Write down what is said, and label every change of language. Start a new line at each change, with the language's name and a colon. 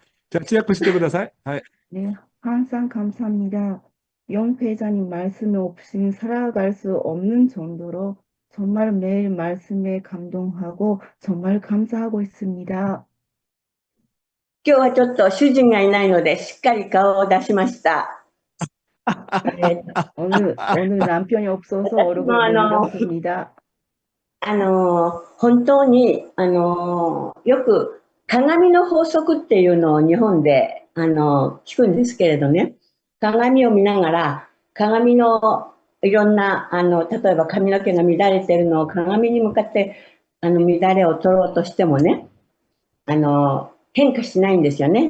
Korean: 자, 치약고 시대
Japanese: ください.
Korean: 하이. 네, 항상 감사합니다. 영 회장님 말씀 없이는 살아갈 수 없는 정도로 정말 매일 말씀에 감동하고 정말 감사하고 있습니다.
Japanese: 今日はちょっと主人がいないので、しっかり顔を出しました。
Korean: 오늘 남편이 없어서 얼굴을 내밀었습니다.
Japanese: 本当に、よく鏡の法則っていうのを日本で、聞くんですけれどね、鏡を見ながら、鏡のいろんな、例えば髪の毛が乱れてるのを鏡に向かって、乱れを取ろうとしてもね、変化しないんですよね。